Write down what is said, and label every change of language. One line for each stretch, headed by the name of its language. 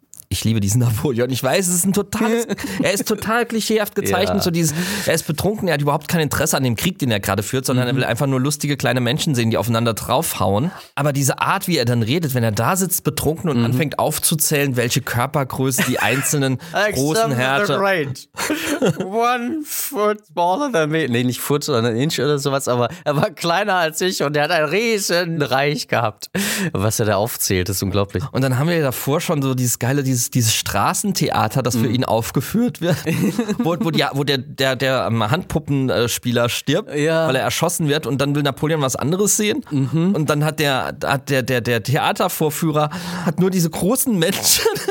German: Ich liebe diesen Napoleon. Ich weiß, es ist ein total. Er ist total klischeehaft gezeichnet. Ja. So dieses, er ist betrunken, er hat überhaupt kein Interesse an dem Krieg, den er gerade führt, sondern er will einfach nur lustige kleine Menschen sehen, die aufeinander draufhauen. Aber diese Art, wie er dann redet, wenn er da sitzt, betrunken und anfängt aufzuzählen, welche Körpergröße die einzelnen großen Herrscher.
English: Right. One foot smaller than me.
German: Nee, nicht foot, sondern inch oder sowas, aber er war kleiner als ich und er hat ein riesen Reich gehabt. Was er da aufzählt, ist unglaublich. Und dann haben wir davor schon so dieses geile, dieses Straßentheater, das für ihn aufgeführt wird, wo der Handpuppenspieler stirbt, weil er erschossen wird und dann will Napoleon was anderes sehen und dann hat der Theatervorführer hat nur diese großen Menschen,